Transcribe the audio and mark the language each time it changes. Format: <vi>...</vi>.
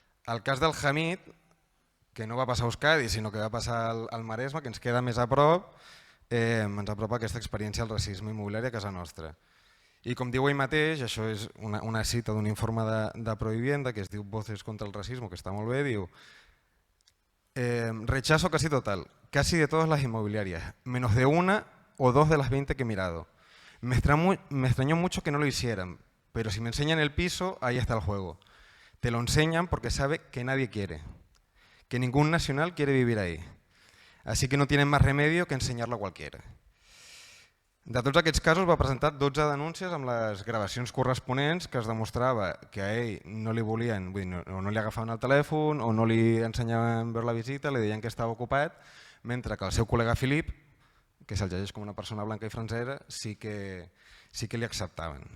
<ca>El cas del Hamid, que no va passar a Euskadi, sinó que va passar al Maresme, que ens queda més a prop, ens apropa aquesta experiència del racisme immobiliari a casa nostra. I com diu ell mateix, això és una cita d'un informe de Provivienda que es diu Voces contra el racismo, que està molt bé, diu</ca> <es>rechazo casi total, casi de todas las inmobiliarias, menos de una o dos de las 20 que he mirado. Me extrañó mucho que no lo hicieran, pero si me enseñan el piso, ahí está el juego. Te lo enseñan porque sabe que nadie quiere, que ningún nacional quiere vivir ahí. Así que no tienen más remedio que enseñarlo a cualquiera.</es> <ca>De tots aquests casos va presentar 12 denúncies amb les gravacions corresponents que es demostrava que a ell no li volien, vull dir, o no li agafaven el telèfon o no li ensenyaven veure la visita, li deien que estava ocupat, mentre que el seu col·lega Filip, que se'l llegeix com una persona blanca i francesa, sí que li acceptaven.</ca>